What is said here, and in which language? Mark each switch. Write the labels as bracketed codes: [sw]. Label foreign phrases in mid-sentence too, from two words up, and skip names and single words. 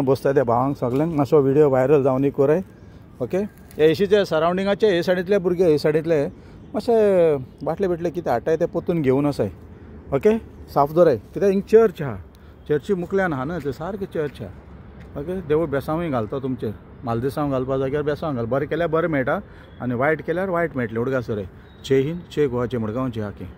[kok] बसताय त्या भावांक सगळ्यांक मातसो व्हिडिओ व्हायरल जावनी कोराय ओके हे एशीचे सरावंडिंगाचे हे सायडींतले भुरगे हे सायडींतले मातशे बाटले बिटले कितें हाडटाय ते पोतून घेवन वसाय ओके साफ दवराय कित्याक हिंग चर्च आहा चर्ची मुकल्यान आहा न्हू ते सारकें चर्च आहा ओके देवूळ बेसांवूय घालता तुमचेर मालदिसांव घालपा जाग्यार बेसांव घाल बरें केल्यार बरें मेळटा आनी वायट केल्यार वायट मेळटलें उडगा सोरे जय हिंद जय गोवा जय मडगांव जय आके